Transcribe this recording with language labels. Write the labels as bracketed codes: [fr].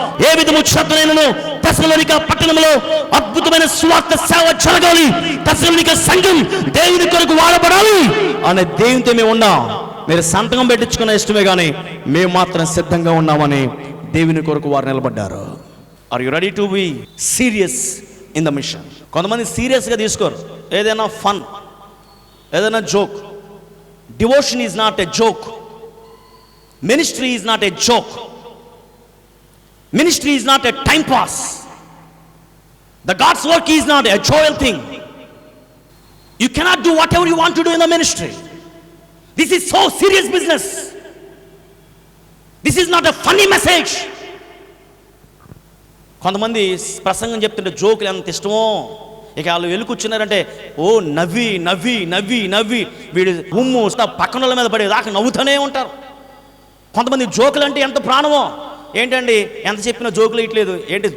[te] ఏ విధము చేతనైనను తెస్సలోనిక పట్టణంలో అద్భుతమైన సువార్త సేవ జరగాలి, తెస్సలోనిక సంఘం దేవుని కొరకు వాడబడాలి అనే దేవునితో మేము ఉన్నాం. మీరు సంతకం పెట్టించుకున్న ఇష్టమే కానీ మేము మాత్రం సిద్ధంగా ఉన్నామని దేవుని కొరకు వారు నిలబడ్డారు. [en] Are you ready to be serious in the mission? [te] కొంతమంది సీరియస్గా తీసుకోరు, ఏదైనా ఫన్, ఏదైనా joke. [en] Devotion is not a joke, ministry is not a joke, ministry is not a time pass, the God's work is not a joyful thing. You cannot do whatever you want to do in the ministry. This is so serious business. This is not a funny message. [te] కొంతమంది ప్రసంగం చెప్తుంటే జోకులు ఎంత ఇష్టమో, ఇక వాళ్ళు వెళ్ళి కూర్చున్నారంటే ఓ నవ్వి నవ్వి నవ్వి నవ్వి వీడు ఉమ్ము పక్కన వాళ్ళ మీద పడే దాకా నవ్వుతూనే ఉంటారు. కొంతమంది జోకులు అంటే ఎంత ప్రాణమో, ఏంటండి ఎంత చెప్పినా జోకులు ఇట్లేదు ఏంటి?